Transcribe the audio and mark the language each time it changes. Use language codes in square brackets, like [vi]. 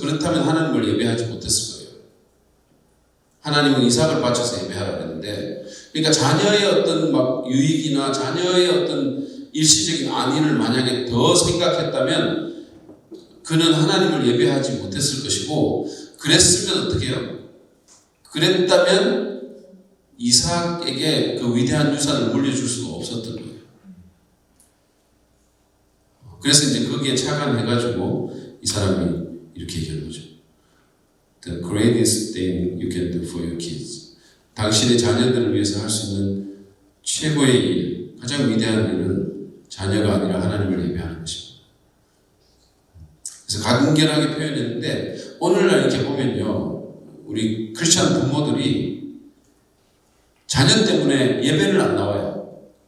[ko] 그렇다면 하나님을 예배하지 못했을 거예요. 하나님은 이삭을 바쳐서 예배하라 그랬는데, 그러니까 자녀의 어떤 유익이나 자녀의 어떤 일시적인 안위를 만약에 더 생각했다면 그는 하나님을 예배하지 못했을 것이고, 그랬으면 어떻게 해요? 그랬다면 이삭에게 그 위대한 유산을 물려줄 수가 없었던 거예요. 그래서 이제 거기에 착안해가지고 이 사람이 이렇게 얘기하는 거죠. [en] The greatest thing you can do for your kids. [ko] 당신의 자녀들을 위해서 할 수 있는 최고의 일, 가장 위대한 일은 자녀가 아니라 하나님을 예배하는 것입니다. 그래서 간결하게 표현했는데 오늘날 이렇게 보면요, 우리 크리스찬 부모들이 자녀 때문에 예배를 안 나와요.